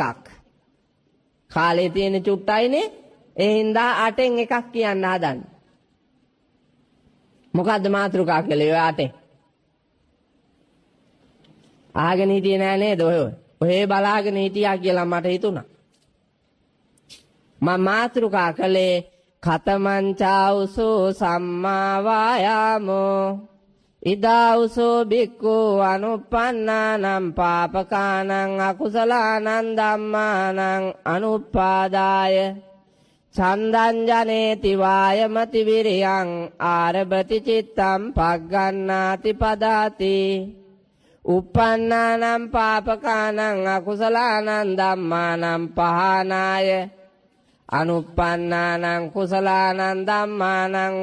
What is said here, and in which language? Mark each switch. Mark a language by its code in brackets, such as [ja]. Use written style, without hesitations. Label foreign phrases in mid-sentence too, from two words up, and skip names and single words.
[si] කාලේ තියෙන චුට්ටයිනේ. ඒ හින්දා 8න් එකක් කියන්න හදන්නේ. මොකද්ද මාත්‍රිකා කලේ ඔය 8? ආගෙන හිටියේ නෑ නේද ඔය? ඔහේ බලාගෙන හිටියා කියලා මට හිතුණා. මම මාත්‍රිකා කලේ [pi] කතමංචාඋසෝ සම්මා වායාමෝ ඉදාඋසෝ බික්ඛු අනුප්පන්නානම් පාපකානං අකුසලානං ධම්මානං අනුප්පාදාය චන්දං ජනේති වායමති විරියං ආරභති චිත්තං පග්ගණ්ණාති පදාති උප්පන්නානම් පාපකානං අකුසලානං ධම්මානං පහනාය අනුප්පන්නානං කුසලානං ධම්මානං